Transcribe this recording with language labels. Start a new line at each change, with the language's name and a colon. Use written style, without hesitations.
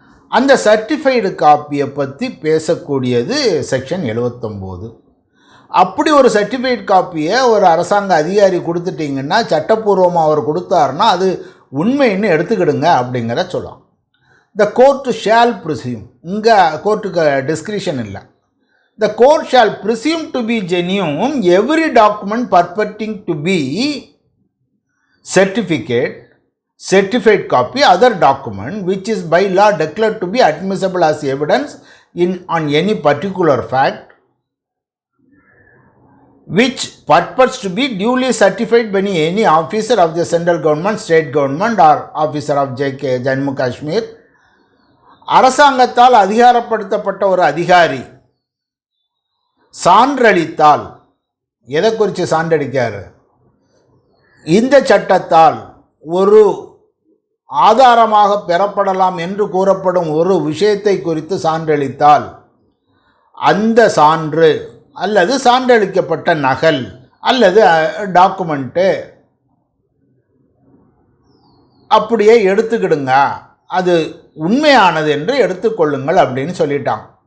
Tamil: அந்த சர்டிஃபைடு காப்பியை பற்றி பேசக்கூடியது செக்ஷன் 79. அப்படி ஒரு சர்டிஃபைடு காப்பியை ஒரு அரசாங்க அதிகாரி கொடுத்துட்டிங்கன்னா, சட்டப்பூர்வமாக அவர் கொடுத்தாருன்னா அது உண்மைன்னு எடுத்துக்கிடுங்க அப்படிங்கிற சொல்லலாம்.
English: the court shall presume,
Tamil: இங்கே கோர்ட்டுக்கு டிஸ்கிரிஷன் இல்லை.
English: The court shall presume to be genuine every document purporting to be certificate, certified copy, other document which is by law declared to be admissible as evidence on any particular fact which purports to be duly certified by any officer of the central government, state government or officer of Jammu Kashmir.
Tamil: அரசாங்கத்தால் அதிகாரப்படுத்தப்பட்ட ஒரு அதிகாரி சான்றளித்தால், எதை குறித்து சான்றளிக்காரு, இந்த சட்டத்தால் ஒரு ஆதாரமாக பெறப்படலாம் என்று கூறப்படும் ஒரு விஷயத்தை குறித்து சான்றளித்தால், அந்த சான்று அல்லது சான்றளிக்கப்பட்ட நகல் அல்லது டாக்குமெண்ட்டு அப்படியே எடுத்துக்கிடுங்க, அது உண்மையானது என்று எடுத்துக்கொள்ளுங்கள் அப்படின்னு சொல்லிட்டாங்க.